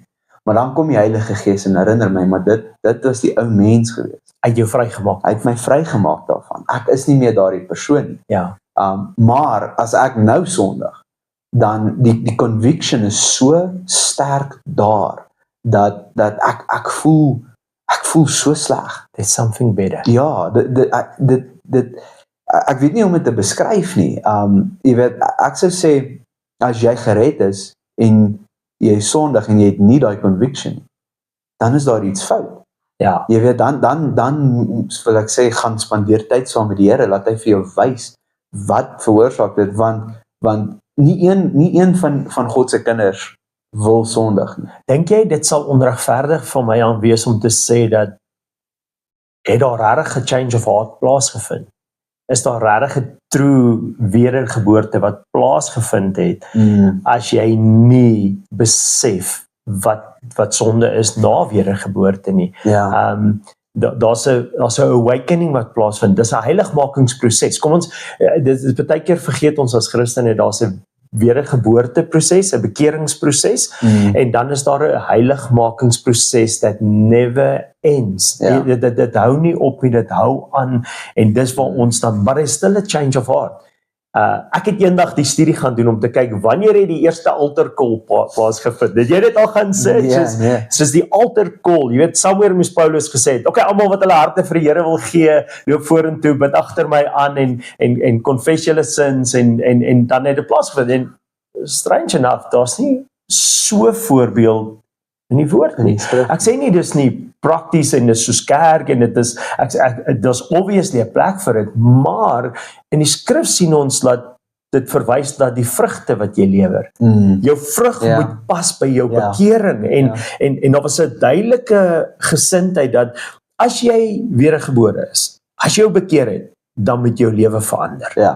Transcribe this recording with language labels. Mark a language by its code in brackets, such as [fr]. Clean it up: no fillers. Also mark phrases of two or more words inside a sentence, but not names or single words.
[af] Maar dan kom die Heilige Gees en herinner my, maar dit was die ou mens gewees. Hy het jou vrygemaak. Hy het my vrygemaak daarvan. Ek is nie meer daardie persoon nie. Maar as ek nou sondig, dan die conviction is so sterk daar, dat ek voel so sleg. [en] There's something better. [af] Ja, ek weet nie hoe om dit te beskryf nie. Jy weet, ek sou sê, as jy gered is, en jy sondig, en jy het nie daai conviction nie, dan is daar iets fout. Jy weet, dan wil ek sê, gaan spandeer tyd saam met die Here, laat hy vir jou wys, wat veroorsaak dit, want nie een van God se kinders wil sondig nie. Dink jy dit sal onregverdig van my aan wees om te sê dat het daar regtig 'n [en] change of heart [af] plaasgevind? Is daar regtig 'n true wedergeboorte wat plaasgevind het as jy nie besef wat sonde is na wedergeboorte nie? Daar's 'n awakening wat plaasvind. Dis 'n heiligmakingsproses. Kom ons, dit baie keer vergeet ons as Christene, daar's 'n wedergeboorteproses, 'n bekeringsproses, en dan is daar 'n heiligmakingsproses [en] that never ends. [af] Dit hou nie op nie, dit hou aan, en dis waar ons dan, maar [en] is still a change of heart. [af] Ek het eendag die studie gaan doen om te kyk, wanneer het die eerste altar call plaasgevind? Het jy dit al gaan sê? Soos die altar call, jy weet, somewhere moes Paulus gesê het, okay, almal wat hulle harte vir die Here wil gee, loop vorentoe, bid agter my aan, en confess julle sins, en dan het dit plaasgevind, en [en] strange enough, [af] daar's nie so voorbeeld in die woord nie. Ek sê nie dis nie prakties en dis soos kerk en dit is dis obviously 'n plek vir dit, maar in die skrif sien ons dat dit verwys dat die vrugte wat jy lewer, jou vrug moet pas by jou bekering, en daar was 'n duidelike gesindheid dat as jy wedergebore is, as jy jou bekeer het, dan moet jou lewe verander.